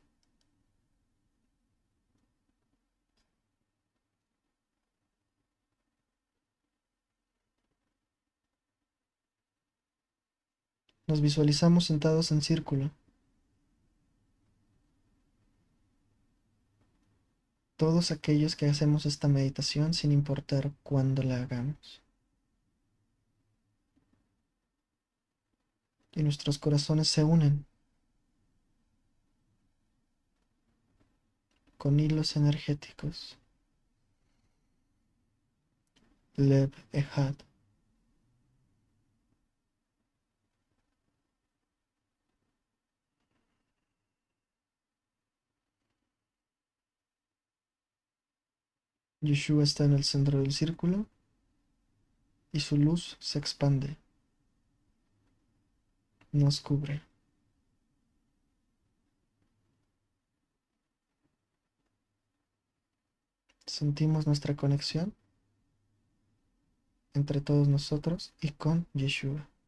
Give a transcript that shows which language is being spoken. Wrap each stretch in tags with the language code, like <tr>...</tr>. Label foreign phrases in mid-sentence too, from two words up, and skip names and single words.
<es>Nos visualizamos sentados en círculo, todos aquellos que hacemos esta meditación sin importar cuándo la hagamos. Y nuestros corazones se unen con hilos energéticos.</es> <he>לב אחד.</he> <es>Yeshua está en el centro del círculo y su luz se expande, nos cubre. Sentimos nuestra conexión entre todos nosotros y con Yeshua.</es>